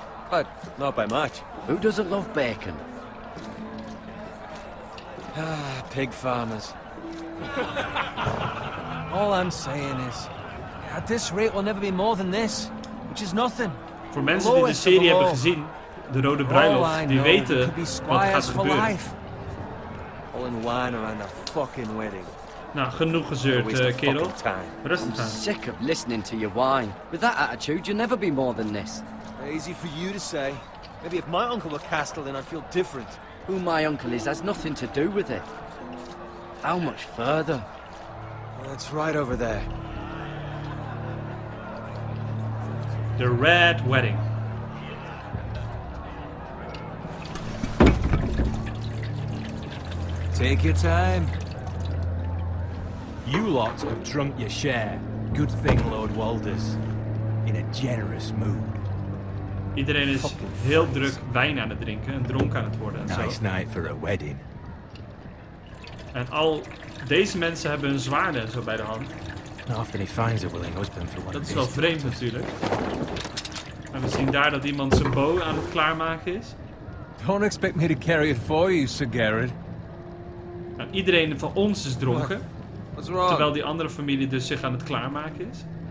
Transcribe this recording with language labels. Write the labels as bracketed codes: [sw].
[en] But not by much. Who doesn't love bacon? Ah, pig farmers. All I'm saying is, At this rate, we'll never be more than this, which is nothing. [nl] Voor mensen die de serie hebben gezien, de Rode Bruiloft, die weten wat gaat gebeuren. [en] All in wine around a fucking wedding. [nl] Nou, genoeg gezeurd, kerel. Rustig aan. [en] Sick of listening to your whine. With that attitude, you'll never be more than this. Easy for you to say. Maybe if my uncle were Castellan, I'd feel different. Who my uncle is has nothing to do with it. How much further? Well, it's right over there. The Red Wedding. Take your time. You lot have drunk your share. Good thing, Lord Walder's in a generous mood. [nl] Iedereen is heel druk wijn aan het drinken en dronken aan het worden en zo. [en] Nice night for a wedding. [nl] En al deze mensen hebben hun zwaarden en zo bij de hand. [en] Not often he finds a willing husband for one. [nl] Dat is wel vreemd natuurlijk. En we zien daar dat iemand zijn bow aan het klaarmaken is. [en] Don't expect me to carry it for you, Sir Garrett. [nl] Nou, iedereen van ons is dronken. [en] What's wrong? [nl] Terwijl die andere familie dus zich aan het klaarmaken is.